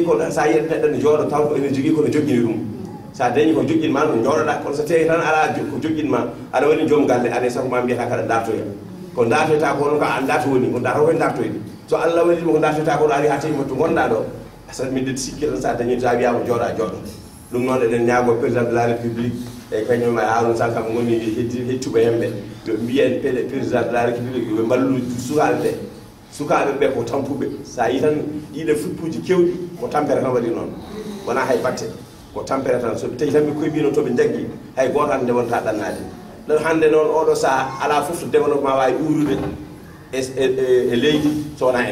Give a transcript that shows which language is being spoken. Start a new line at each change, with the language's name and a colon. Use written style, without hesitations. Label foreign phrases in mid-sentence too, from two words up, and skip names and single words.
Fula: ko sa yiyaɗi neɗɗo ne jooɗo taw ko ene jogui kono joƴƴini ɗum sa dañi ko joƴƴinma no jooɗoɗa kono so tawi tan ala ko joƴƴinma aɗa woni joom galle aɗa sago ma mbiyata kaɗa dartoya ko dartoyta ko hono ko an darto woni ko darto koye dartoyde so Allah waɗima ko dartoyta ko ɗo ari ha tawi to gonɗa ɗo miɗe sikkiɗon sa dañi sa wiyama jooɗa jooɗo ɗum noon eɗen ñaago
French: président de la république
Fula: e kañum e Harouna Sall kam goni hettuɓe hemɓe yo mbiyen
French: président de la
Fula: république yoɓe mballu sukaɓe ɓe ko tampuɓe sa yi tan ɗiɗe fuppuji kewɗi ko tampere tan waɗi noon wona hay batte ko tampere tan so tawi tan ɓe koybino toɓe jaggi hay goto hande wonta ɗannade ɗon hande noon oɗo saaha ala foof to développement wawi ɓuurude e leydi so wona e